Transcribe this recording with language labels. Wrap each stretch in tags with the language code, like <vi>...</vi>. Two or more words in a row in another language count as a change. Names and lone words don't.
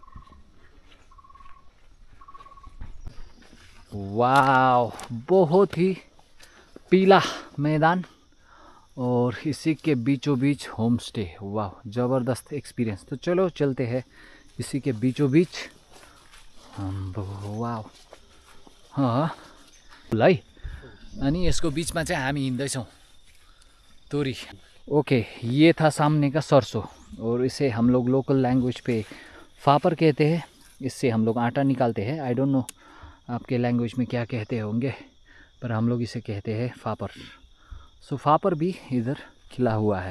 <hi>वाव, बहुत ही पीला मैदान और इसी के बीचों बीच होम स्टे। वाह, ज़बरदस्त एक्सपीरियंस। तो चलो चलते हैं इसी के बीचों बीच।</hi> <ne>वाव, हाँ है अनि यसको बीचमा चाहिँ हामी हिँड्दैछौँ तोरी।</ne> <hi>ओके, ये था सामने का सरसों और इसे हम लोग</hi> <en>local language</en> <hi>पे फापर कहते हैं। इससे हम लोग आटा निकालते हैं।</hi> <en>I don't know</en> <hi>आपके लैंग्वेज में क्या कहते होंगे, पर हम लोग इसे कहते हैं फापर। सो फापर भी इधर खिला हुआ है।</hi>